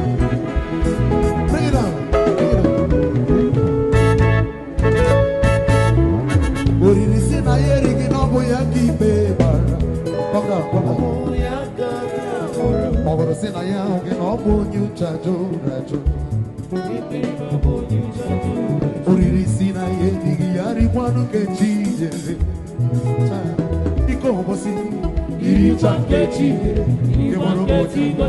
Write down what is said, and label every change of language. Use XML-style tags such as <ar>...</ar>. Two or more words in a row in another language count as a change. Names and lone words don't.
<en>Bring it down. Bring it down.</en> <ig>Oriri si na ya erighị na ọ bụ ya ka ikpe mara.</ig> <en>Come down, come down.</en> <ig>Ọ bụrụ si na ya ahụghị na ọ bụ onye uche ajụrụ ajụ. Oriri si na ya erighị ya rikwanụ nke chi nyere. Iko ụbọchị iri cha nke chi nyere. Nke nwere ụbọchị.</ig>